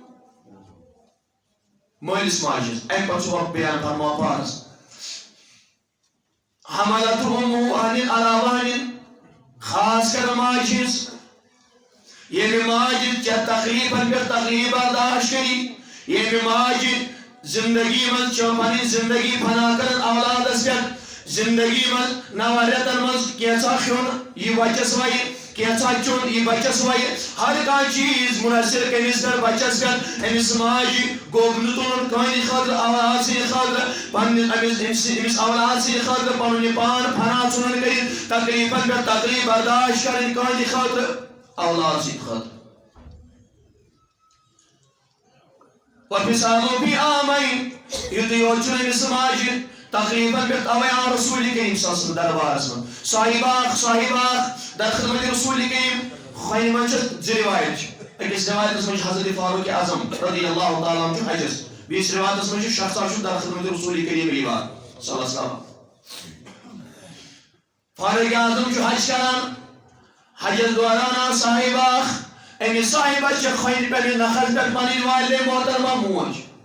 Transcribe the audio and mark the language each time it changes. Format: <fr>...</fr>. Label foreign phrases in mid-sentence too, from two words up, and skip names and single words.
<ks>مٲلِس ماجہِ ہٕنٛز امہِ پتہٕ چھُ رب بیان فرماوان پانس</ks> <ar>حَمَلَتْهُ أُمُّهُ وَهْنًا عَلَىٰ وَهْنٍ</ar> <ks>خاص کر ماجہِ ہٕنٛز ییٚمہِ ماجہِ ژےٚ تکلیٖفن پٮ۪ٹھ تکلیٖف برداشت کری ییٚمہِ ماجہِ زندگی منٛز چھِ پنٕنۍ زندگی فنا کران اولادس پٮ۪ٹھ زندگی منٛز 9 رٮ۪تن منٛز کینٛژھا کھیوٚن یہِ بچس وَیہِ کینٛژھا چیوٚن یہِ بچس وَیہِ ہر کانٛہہ چیٖز مُنحصر کٔمِس پٮ۪ٹھ بچس پٮ۪ٹھ أمِس ماجہِ گوٚب نہٕ تُلُن کٕہٕنۍ خٲطرٕ اولاد سٕنٛدِ خٲطرٕ پننِس أمِس اولاد سٕنٛدِ خٲطرٕ پنُن یہِ پان فنا ژھُنُن کٔرِتھ تکلیٖفن پٮ۪ٹھ تکلیٖف برداشت کرٕنۍ کٕہٕنۍ خٲطرٕ اولاد سٕنٛدِ خٲطرٕ</ks> <ar>وَفِصَالُهُ فِي عَامَيْنِ</ar> <ks>یُتُے یوت چھُنہٕ أمِس ماجہِ تکلیٖفن پٮ۪ٹھ تَوَے آو رسول کریم</ks> <ar>صلی اللہ علیہ وسلم</ar> <ks>دربارس منٛز صاحب اکھ در خدمت رسول کریم خۄنہِ منٛز چھِ 2 رِوایت چھِ أکِس رِوایتس منٛز چھُ حضرت فاروق اعظم</ks> <ar>رضی اللہ تعالیٰ عنہ</ar> <ks>حجس بیٚیِس رِوایتس منٛز چھُ شخصا چھُ در خدمت رسول کریم یِوان</ks> <ar>صلی اللہ علیہ وسلم</ar> <ks>فاروق اعظم چھُ حج کران حجس دوران آو صاحب اکھ أمِس صاحبس چھِ خۄنہِ پٮ۪ٹھ نکھس پٮ۪ٹھ پنٕنۍ والدے محترمہ موج</ks>